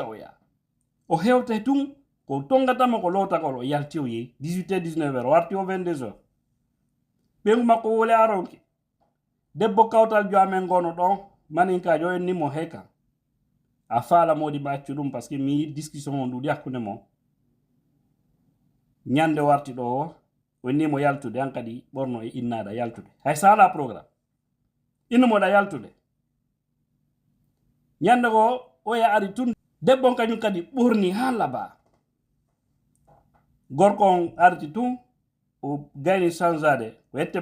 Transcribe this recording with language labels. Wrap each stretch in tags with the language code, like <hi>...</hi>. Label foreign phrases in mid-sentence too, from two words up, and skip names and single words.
<ff>o yaa o hewtay tun ko tongatama ko lowtagol o yalti o yehi 18h 19h o warti o 22h ɓengu makko wole aronke debbo kawtal jo amen gono ɗon maninkajo en nimo heykan a faala modi baccu ɗum</ff> <fr>par ce que</fr> <ff>mi yi discussion on ɗuɗi hakkude mo ñande warti ɗo o nimo yaltude han kadi ɓorno e innaɗa yaltude hay sala programme innumoɗa yaltude ñande ko oya ari tun debbo kañum kadi ɓurni ha laba gorko on arti tun o gayni changeade ko yette</ff>